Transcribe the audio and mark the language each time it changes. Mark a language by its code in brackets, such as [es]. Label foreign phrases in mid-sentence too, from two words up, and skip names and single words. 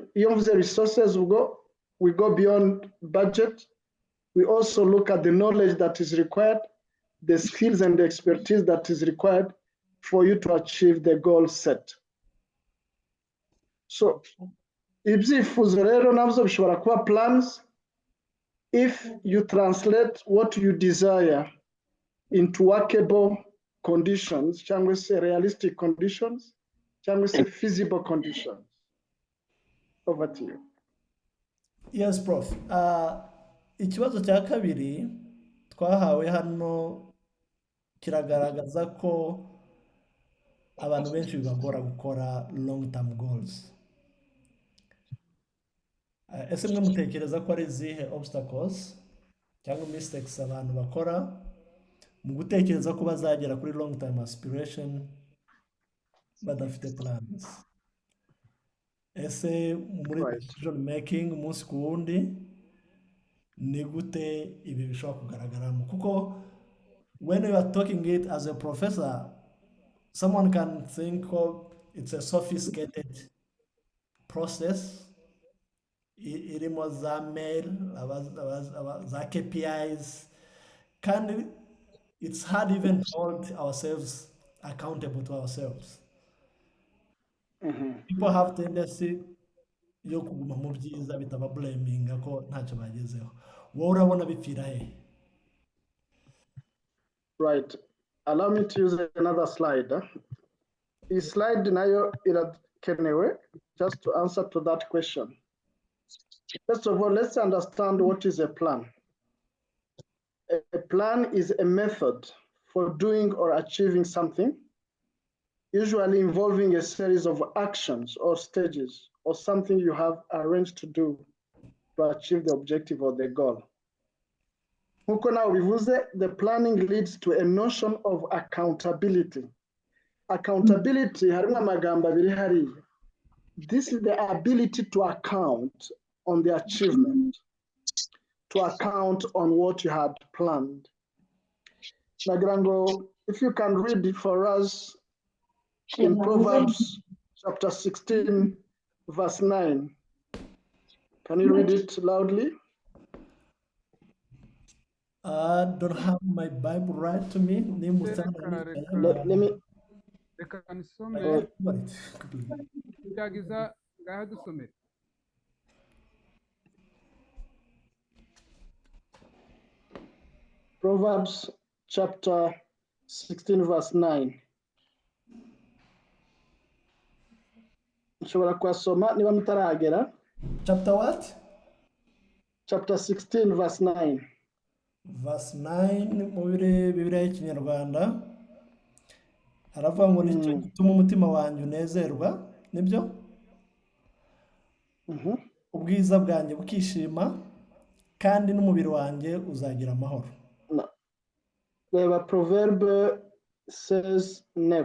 [en] Beyond the resources, we go beyond budget. We also look at the knowledge that is required, the skills and the expertise that is required for you to achieve the goal set. So, [rw] ibyifuzo rero nabyo bishobora kuba [en] plans if you translate what you desire into workable conditions, [rw] cyangwa se [en] realistic conditions, [rw] cyangwa se [en] feasible conditions. Over to you. Yes, [rw] Prof. Ikibazo cya kabiri twahawe hano kiragaragaza ko abantu benshi bibagora gukora [en] long term goals. [rw] Ese mwe mutekereza ko ari izihe obstacles cyangwa mistakes abantu bakora mu gutekereza ko bazagera kuri [en] long term aspiration [rw] badafite plans? Ese muri [en] decision making [rw] umunsi ku wundi ni gute ibi bishobora kugaragaramo? [en] Kuko when you are talking it as a professor, someone can think of it's a sophisticated process [rw] irimo za mail, za KPIs, kandi [en] it's hard even to hold ourselves accountable to ourselves. People have tendency [rw] yo kuguma mu byiza bitaba blaming ko ntacyo bagezeho. Wowe urabona bipfira he? [en] Right. Allow me to use another slide. This slide [rw] nayo irakenewe [en] just to answer to that question. First of all, let's understand what is a plan. A plan is a method for doing or achieving something, usually involving a series of actions or stages or something you have arranged to do to achieve the objective or the goal. [rw] Nkuko nawe bivuze, [en] the planning leads to a notion of accountability. [rw] Accountability harimo amagambo abiri hariya. [en] This is the ability to account on the achievement, to account on what you had planned. [rw] Nagira ngo, [en] if you can read it for us in Proverbs chapter 16, verse 9. Can you read it loudly? I don't have my Bible right to me. Let me. [rw] Reka nisome byagiza ngaho dusomere. [en] Proverbs chapter 16, verse 9. [rw] Nshobora kuhasoma niba mutarahagera. [en] Chapter what? Chapter 16, verse 9. [rw] Verse 9 mu Bibiliya y'Ikinyarwanda aravuga ngo nicyo gituma umutima wanjye unezerwa, nibyo? Ubwiza bwanjye bukishima kandi n'umubiri wanjye uzagira amahoro. Reba Proverbe 16:9.